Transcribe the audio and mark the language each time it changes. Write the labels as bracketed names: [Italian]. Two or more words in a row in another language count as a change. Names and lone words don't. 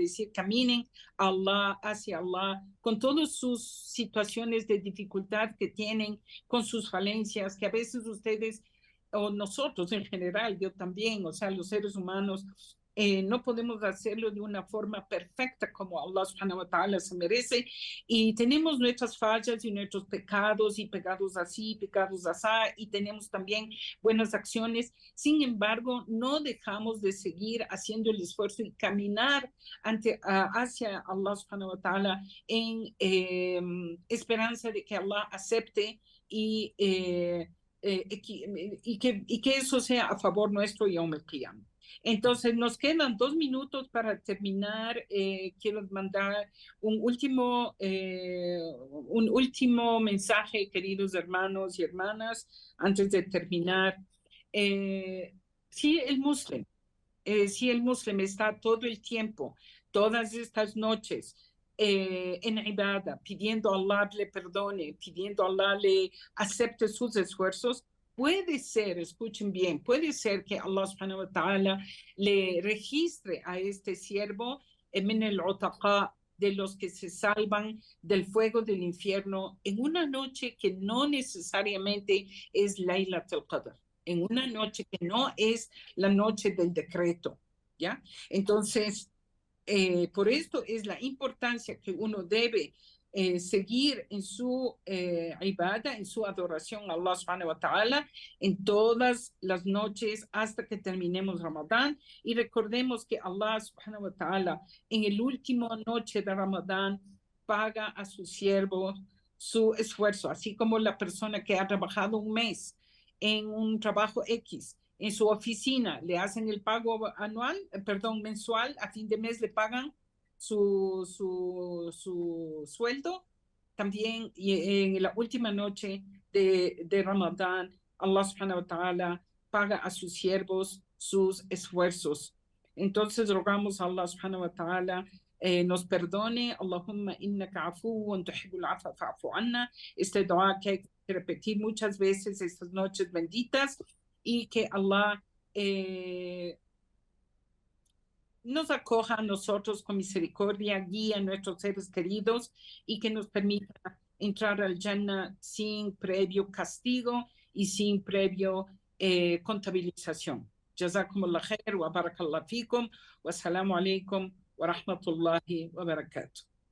[Spanish] decir caminen hacia Allah con todas sus situaciones de dificultad que tienen, con sus falencias, que a veces ustedes o nosotros en general, yo también, o sea, los seres humanos No podemos hacerlo de una forma perfecta como Allah [Arabic] سبحانه وتعالى [Spanish] se merece, y tenemos nuestras fallas y nuestros pecados, y pecados así, pecados asá, y tenemos también buenas acciones. Sin embargo, no dejamos de seguir haciendo el esfuerzo y caminar hacia Allah [Arabic] سبحانه وتعالى [Spanish] en esperanza de que Allah acepte y que eso sea a favor nuestro [Arabic] يوم القيامة. [Spanish] Entonces, nos quedan 2 minutos para terminar. Quiero mandar un último mensaje, queridos hermanos y hermanas, antes de terminar. Si el musulmán está todo el tiempo, todas estas noches, en ibadah, pidiendo a Allah le perdone, pidiendo a Allah le acepte sus esfuerzos, puede ser, escuchen bien, puede ser que Allah [Arabic] سبحانه وتعالى [Spanish] le registre a este siervo [Arabic] من العتقاء, [Spanish] de los que se salvan del fuego del infierno, en una noche que no necesariamente es [Arabic] ليلة القدر, [Spanish] en una noche que no es la noche del decreto, ¿ya? Entonces, por esto es la importancia que uno debe seguir en su ibadah, en su adoración a Allah [Arabic] سبحانه وتعالى, [Spanish] en todas las noches hasta que terminemos Ramadán. Y recordemos que Allah [Arabic] سبحانه وتعالى [Spanish] en el último noche de Ramadán paga a su siervo su esfuerzo, así como la persona que ha trabajado un mes en un trabajo X en su oficina, le hacen el pago mensual, a fin de mes le pagan su sueldo. También en la última noche de Ramadán, Allah [Arabic] سبحانه وتعالى [Spanish] paga a sus siervos sus esfuerzos. Entonces rogamos a Allah [Arabic] سبحانه وتعالى [Spanish] nos perdone. [Arabic] اللهم إنك عفو تحب العفو فاعف عنا. [Spanish] Este dua que hay que repetir muchas veces estas noches benditas, y que Allah nos acoja a nosotros con misericordia, guíe a nuestros seres queridos y que nos permita entrar al Jannah sin previo castigo y sin previo contabilización. [Arabic] جزاكم الله خير وبارك الله فيكم والسلام عليكم ورحمة الله وبركاته.